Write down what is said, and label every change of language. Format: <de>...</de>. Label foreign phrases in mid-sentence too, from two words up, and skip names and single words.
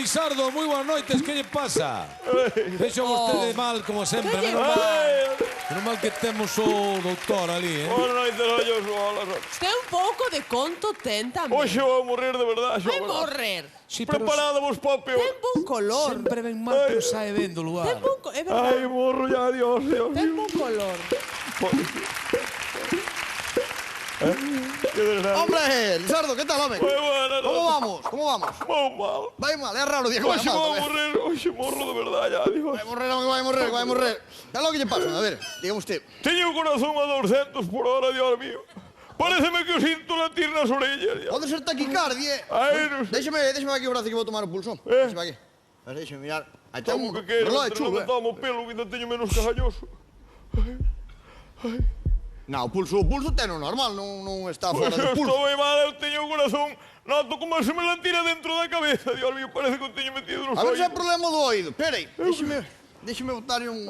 <gl>Lisardo, moi boas noites, que lle pasa? Vexo vostede mal, como sempre, menos mal que temos o doutor ali, Boas noites, ollos, bolas. Usted un pouco de conto ten tamén. Hoxe vou morrer de verdade, Vai xola. morrer.</gl> <es>Sí, pero</es> <gl>Preparado vos para o peor. Ten bon color. sempre ven mal, pero sae ben do lugar. Ten bon color. É Ai, verdade. morro ya, Dios, Dios. Ten bon color. Que desgracia.</gl> <es>Hombre, Lisardo, ¿qué tal, hombre?</es> <gl>Moi buena,</gl> <es>¿Cómo vamos? ¿Cómo vamos?</es> <gl>Vou mal.</gl> <es>Va mal, es raro día que vaya</es> <gl>Hoxe</gl> <es>mal.</es> <gl>vou</gl> <es>también.</es> <gl>morrer, hoxe morro de verdade, ya, Dios.</gl> <es>Va a morrer, hombre, va a morrer, va a morrer. ¿Qué es lo que le pasa? A ver, dígame usted.</es> <gl>Teño o corazón a 200 por hora, Dios mío. Pareceme que o sinto latir nas orellas, ya.</gl> <es>Puede ser taquicardia.</es> <gl>Ai, non sei.</gl> <es>Déjeme aquí o brazo que voy a tomar el pulso. Déjeme aquí. A ver, déjeme mirar. Ahí está Tomo un</es> <gl>que quero,</gl> <es>reloj de</es> <gl>pero non chulo, me tomo pelo, que ainda teño menos cagalloso. No, o pulso ten o normal, non está Pois fora do eu pulso. estou moi mal, eu teño o corazón. Noto como se me la tira dentro da cabeza, Dios mío, parece que o teño metido nos A ver se é ollos. problema do oído. Espera aí, déjeme botarle un...</gl>